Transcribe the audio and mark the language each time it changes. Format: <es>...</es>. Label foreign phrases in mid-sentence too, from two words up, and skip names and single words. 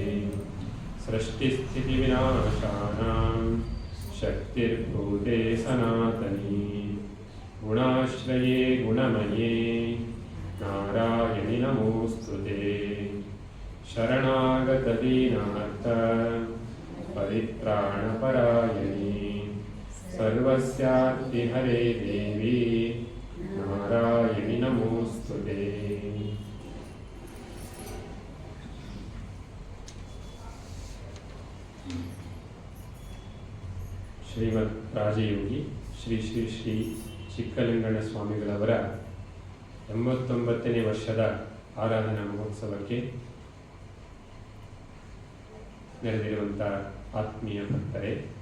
<sa>सृष्टिस्थितिविनाशानां शक्तिर्भूते सनातनी गुणाश्रये गुणमये नारायणि नमोऽस्तुते। शरणागतदीनार्थ परित्राणपरायणी सर्वस्यार्तिहरे देवी नारायणि नमोऽस्तुते।</sa> <kn>ಶ್ರೀಮದ್ ರಾಜಯೋಗಿ ಶ್ರೀ ಶ್ರೀ ಶ್ರೀ ಚಿಕ್ಕಲಿಂಗಣ್ಣ ಸ್ವಾಮಿಗಳವರ 89ನೇ ವರ್ಷದ ಆರಾಧನಾ ಮಹೋತ್ಸವಕ್ಕೆ ನೆರೆದಿರುವಂಥ ಆತ್ಮೀಯ ಭಕ್ತರೇ,</kn>